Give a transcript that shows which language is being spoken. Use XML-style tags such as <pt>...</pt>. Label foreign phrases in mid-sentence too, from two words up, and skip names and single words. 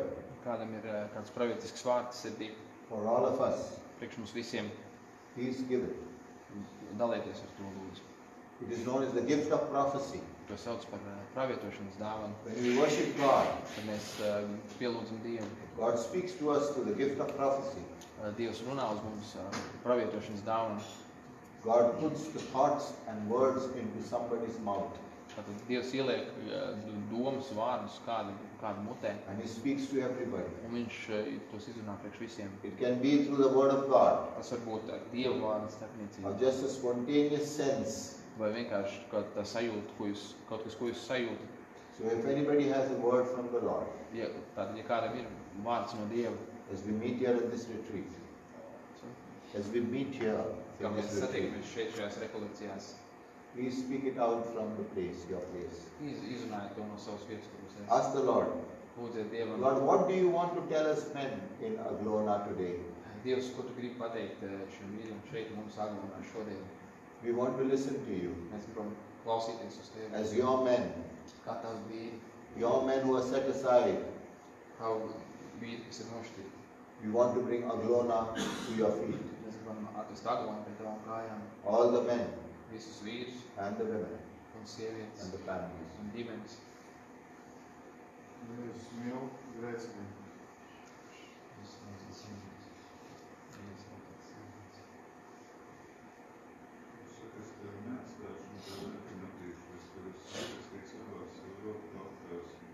<lv>Kādam ir kāds pravietisks vārds sirdī,</lv> <en>for all of us,</en> <lv>priekš mums visiem,</lv> <en>please give it.</en> <lv>dalieties ar to lūdzu.</lv> <en>It is known as the gift of prophecy.</en> <lv>To sauc par pravietošanas dāvanu,</lv> <en>When we worship God,</en> <lv>kad mēs pielūdzam Dievu.</lv> <en>God speaks to us through the gift of prophecy.</en> <lv>Dievs runā uz mums pravietošanas dāvanu.</lv> <en>God puts the thoughts and words into somebody's mouth,</en> <lv>Tātad Dievs ieliek domas vārdus kādu mutē,</lv> <en>and He speaks to everybody.</en> <lv>un viņš tos izrunā priekš visiem.</lv> <en>It can be through the word of God,</en> <lv>Tas var būt ar Dievu vārdu</lv> <en>or</en> <lv>starpniecību,</lv> <en>just a spontaneous sense.</en> <lv>vai vienkārši kaut tā sajūta, kaut kas, ko jūs sajūtat.</lv> <en>So if anybody has a word from the Lord,</en> <lv>Tātad, ja kādam ir vārds no Dieva,</lv> <en>as we meet here at this retreat, as we meet here</en> <lv>kā</lv> <en>in</en> <lv>mēs</lv> <en>this retreat,</en> <lv>satiekamies šeit šajās rekolekcijās,</lv> <en>please speak it out from the place, your place.</en> <lv>izrunājiet to no savas vietas, kur jūs esat.</lv> <en>Ask the Lord,</en> <lv>Lūdziet Dievam,</lv> <en>Lord, what do you want to tell us men in Aglona today?</en> <lv>Dievs, ko tu gribi pateikt šiem vīriem šeit mums Aglonā šodien?</lv> <en>We want to listen to you</en> <lv>Mēs gribam klausīties uz Tevi,</lv> <en>as your men,</en> <lv>kā tavs vīri,</lv> <en>your men who are set aside.</en> <lv>kā vīri, kas ir nošķirti.</lv> <en>We want to bring Aglona to your feet,</en> <lv>Mēs gribam atvest Aglonu pie tavām kājām,</lv> <en>all the men</en> <lv>visus vīrus</lv> <en>and the women</en> <lv>un sievietes</lv> <en>and the families.</en> <lv>un ģimenes. Jēzus mīl, grēcinieki. Saka, es tevi neatstāšu un tevi nepametīšu, es tevi sākastīgs savās ļoti augtās.</lv>